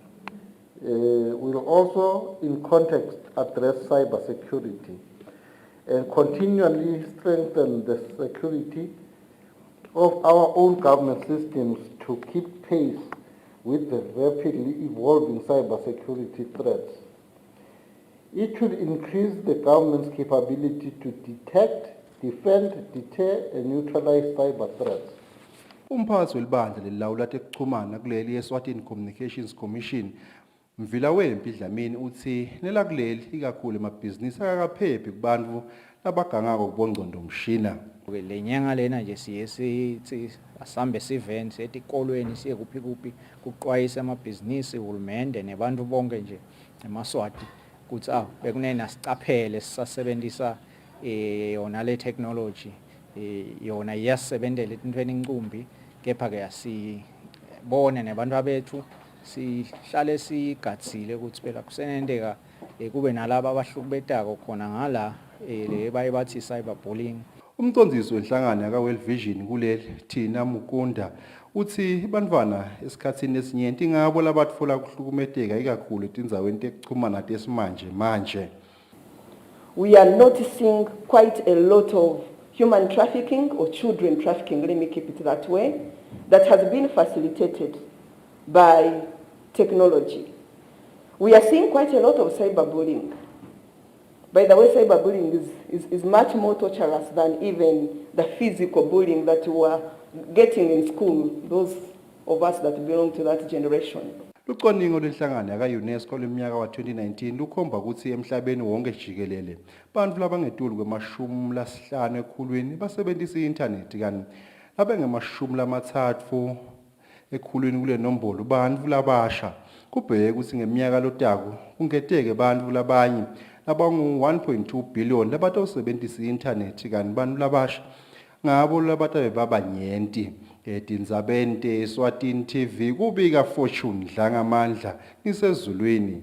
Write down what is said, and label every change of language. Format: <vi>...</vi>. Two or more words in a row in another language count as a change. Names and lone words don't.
<en>will also in context address cybersecurity and continually strengthen the security of our own government systems to keep pace with the rapidly evolving cybersecurity threats. It should increase the government's capability to detect, defend, deter, and neutralize cyber threats.</en> <ss>Umphathi welibandla lelawula tekuchumana kuleli Eswatini Communications Commission Mvila wempi Dlamini uthi nelakuleli ikakhulu emabhizinisi akakaphephi kubantfu labagangako kubongcondvomshina. Lenyanga lena nje siye asambe sivent etikolweni siye kuphi kuqwayisa amabhizinisi uhulumende nebantu bonke nje eMaswati kuthi bekunena sicaphele sisasebenzisa yona le technology yona iyasebenzela entweni incumbi kepha ke asibone nebantu abethu sihlale sigatsile ukuthi phela kusenendeka kube nalabo abahlukubetako khona ngala le bayibathi cyberbullying. Umcondzisi wenhlangano yaka-World Vision kuleli Thina Mukunda uthi bantfwana esikhatsini esinyenti ngabo labatfola kuhlukumeteka ikakhulu etindzaweni tekuchumana tesimanje manje.</ss> <en>We are noticing quite a lot of human trafficking or children trafficking, let me keep it that way, that has been facilitated by technology. We are seeing quite a lot of cyberbullying. By the way, cyberbullying is much more torturous than even the physical bullying that we were getting in school, those of us that belong to that generation.</en> <ss>Lucwaningo lwenhlangano yaka-UNESCO leminyaka wa-2019 lukhomba ukuthi emhlabeni wonke jikelele bantfu labangetulu kwemashumi ekhulwini basebenzisa i-internet kanti labangemashumi ekhulwini kule nombolo bantfu labasha kubheke ukuthi ngeminyaka lotako kungeteke bantfu labanye labangu-1.2 billion labatawusebenzisa i-internet kanti bantfu labasha ngabo labatabe babanyenti. Etindzabeni te-Eswatini TV kubika Fortune Dlangamandla nisezulwini.</ss>